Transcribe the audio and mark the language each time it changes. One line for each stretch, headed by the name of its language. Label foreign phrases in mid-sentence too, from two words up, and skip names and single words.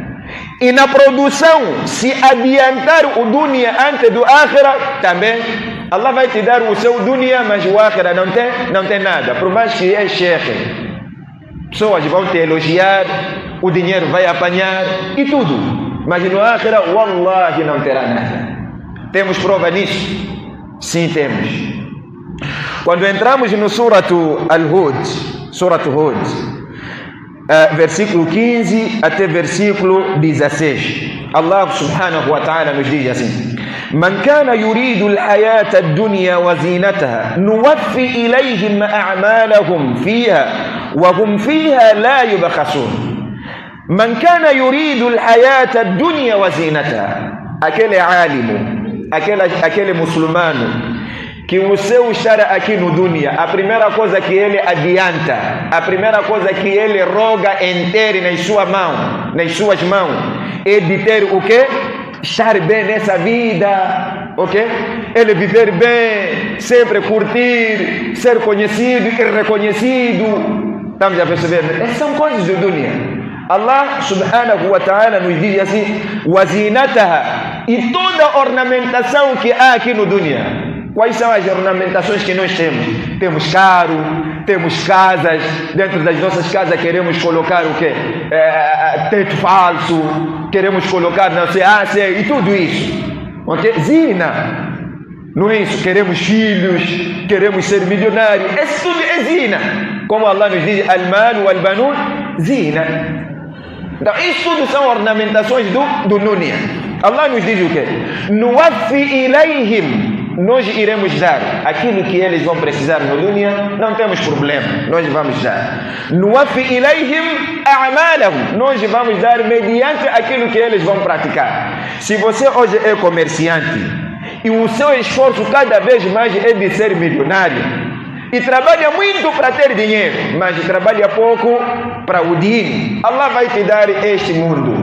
Portuguese: E na produção, se adiantar o dunya antes do Akhirah, também Allah vai te dar o seu dunya, mas o Akhirah não tem nada. Por mais que é sheikh, pessoas vão te elogiar, o dinheiro vai apanhar e tudo. Mas no akhira, wallahi, não terá nada. Temos prova nisso? Sim, temos. Quando entramos no Suratu Al-Hud, versículo 15 até versículo 16,
Arabic: الله سبحانه وتعالى
Portuguese: nos diz assim:
Arabic: من كان يريد الحياة الدنيا وزينتها نوف إليهم أعمالهم فيها وهم فيها لا يبخسون. من كان يريد الحياة الدنيا وزينتها,
Portuguese: aquele alimu, aquele muçulmano que o seu estar aqui no dunya, a primeira coisa que ele adianta, a primeira coisa que ele roga em ter nas suas mãos, é de ter o quê? Estar bem nessa vida, ok? Ele viver bem, sempre curtir, ser conhecido e reconhecido. Estamos a perceber? Essas são coisas do dunya.
Arabic: الله سبحانه وتعالى
Portuguese: nos diz assim: wazinataha, e toda a ornamentação que há aqui no dunya. Quais são as ornamentações que nós temos? Temos carro, temos casas. Dentro das nossas casas queremos colocar o quê? Teto falso, queremos colocar não sei, e tudo isso, ok? Zina, não é isso? Queremos filhos, queremos ser milionários. Isso tudo é zina. Como Allah nos diz:
Arabic: المال والبنون زينة.
Portuguese: Então, isso tudo são ornamentações do dunya. Allah nos diz o quê?
Arabic: نوف إليهم,
Portuguese: nós iremos dar aquilo que eles vão precisar no dunya, não temos problema, nós vamos dar.
Arabic: نوف إليهم أعمالهم,
Portuguese: nós vamos dar mediante aquilo que eles vão praticar. Se você hoje é comerciante e o seu esforço cada vez mais é de ser milionário, e trabalha muito para ter dinheiro, mas trabalha pouco para o din, Allah vai te dar este mundo.